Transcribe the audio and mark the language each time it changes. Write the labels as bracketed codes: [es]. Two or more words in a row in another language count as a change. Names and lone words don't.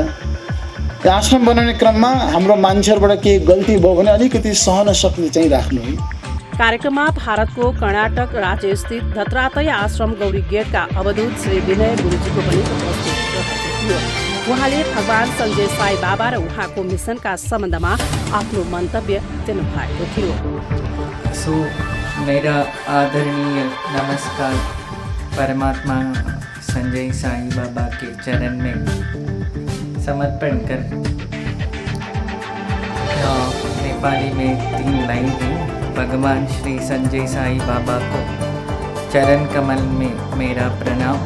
[ne] यो आश्रम बनाउने क्रममा हाम्रो मान्छेहरूबाट केही गल्ती भयो भने अलिकति सहन सक्ने चाहिँ राख्नु है। कार्यक्रममा भारतको कर्नाटक राज्यस्थित दत्तात्रेय आश्रम गौरी गेटका अवधूत श्री विनय गुरुजीको पनि उपस्थित रहेको थियो। उहाँले भगवान सञ्जय साई बाबा र उहाँको मिसनका सम्बन्धमा आफ्नो मन्तव्य दिनुभएको थियो। [hi] मेरा आदरणीय नमस्कार परमात्मा संजय साई बाबा के चरण में समर्पण कर। नेपाली में 3 लाइन है। भगवान श्री संजय साई बाबा को चरण कमल में मेरा प्रणाम।